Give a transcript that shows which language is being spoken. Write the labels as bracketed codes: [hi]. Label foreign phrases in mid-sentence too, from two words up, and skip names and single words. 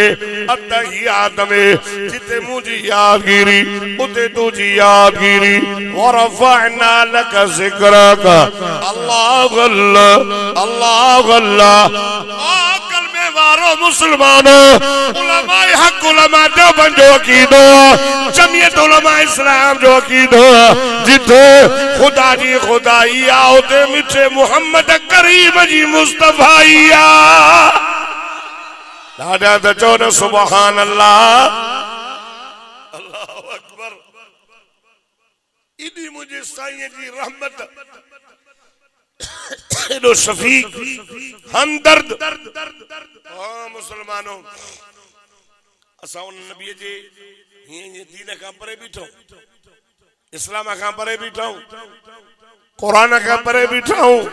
[sd] अत्तहियात में जिते मुझी यादगिरी उते तुझी यादगिरी [ar] ورفعنا لك ذكرك [sd] अल्लाह अल्लाह अल्लाह अल्लाह कलमे वारो मुसलमानो उलमाए हक उलमा देवबंद जो अकीदो जमीयत उलमा इस्लाम जो अकीदो जिथे खुदा जी खुदाई आ उते मिठे मोहम्मद करीम जी मुस्तफाई आ दादा तो चौदह [ar] سبحان الله الله أكبر [sd] इदी मुझे साईं जी रहमत एडो शफीक हमदर्द हाँ मुसलमानों असा उन नबी जे ये दीन का परे बीठो इस्लाम का परे बीठो कुरान का परे बीठो